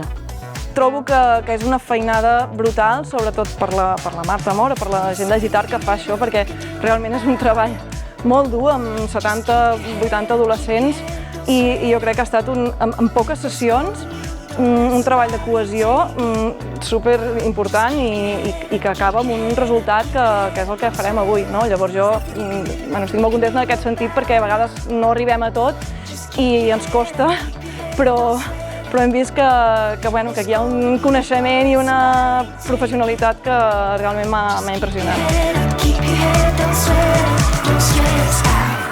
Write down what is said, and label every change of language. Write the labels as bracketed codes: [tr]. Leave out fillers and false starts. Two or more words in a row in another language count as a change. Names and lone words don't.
[ca] Trobo que és una feinada brutal, sobretot per la Marta Mora, per la gent d'Agitart que fa això, perquè realment és un treball molt dur, amb 70-80 adolescents, i jo crec que ha estat, en poques sessions, un treball de cohesió super important i que acaba amb un resultat que és el que farem avui, no? Llavors jo estic molt contenta en aquest sentit perquè a vegades no arribem a tot i ens costa, però hem vist que aquí hi ha un coneixement i una professionalitat que realment m'ha impressionat. [en] Keep your head, don't sweat, don't stress out.